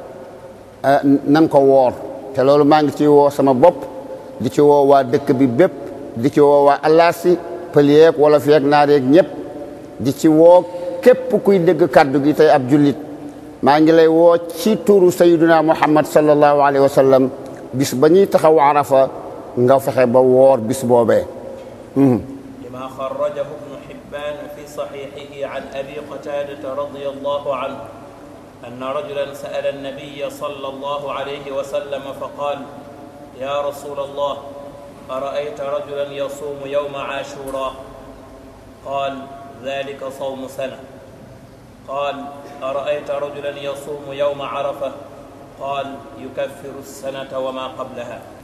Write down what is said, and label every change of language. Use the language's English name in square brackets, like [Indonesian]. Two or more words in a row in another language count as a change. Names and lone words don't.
[Wolof] nan ko woor te loolu maa ngi ci woo sama bopp di ci woo waa dëkk bi bépp di ci woo waa Allaasi pël yeeg wala fi ak naar yeeg ñëpp di ci woo képp kuy dégg kàddu gi tey ab jullit maa ngi lay woo ci turu [Arabic] سيدنا محمد صلى الله عليه وسلم [Wolof] bis ba ñuy taxaw arafa nga fexe ba woor bis boobee. [Arabic] لما أخرجه ابن حبان في صحيحه عن أبي قتادة رضي الله عنه أن رجلا سأل النبي صلى الله عليه وسلم فقال يا رسول الله أرأيت رجلا يصوم يوم عاشوراء قال ذلك صوم سنة قال أرأيت رجلا يصوم يوم عرفة قال يكفر سنة وما قبلها.